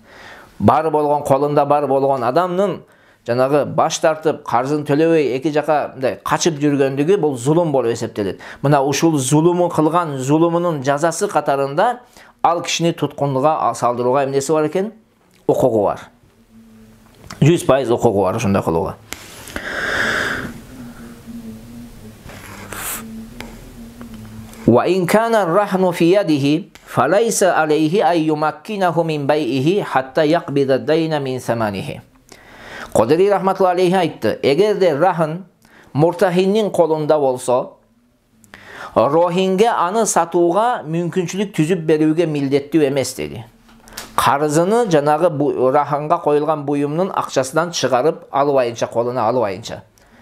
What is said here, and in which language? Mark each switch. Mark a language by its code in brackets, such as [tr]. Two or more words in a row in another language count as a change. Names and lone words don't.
[ky] Бар болгон, колунда бар болгон адамдын жанагы баш тартып, карзын төлөбөй эки жака качып жүргөндүгү бул зулум болуп эсептелет. Мына ушул зулуму кылган зулумунун жазасы катарында ал кишини туткунга салдырууга эмнеси бар экен? Укугу бар. 100% укугу бар ошондой кылууга. [ar] وإن كان الرهن في يده فليس عليه أن يمكنه من بيعه حتى يقبض الدين من ثمنه. [ky] Qodiri [ar] رحمة الله عليه [ky] aytdı. Эгерде рахн муртахиндин колунда болсо, рохинге аны сатууга мүмкүнчүлүк түзүп берүүгө милдеттүү эмес деди. Карызыны жанагы раханга коюлган буюмдун акчасынан чыгарып албайынча, колуна албайынча.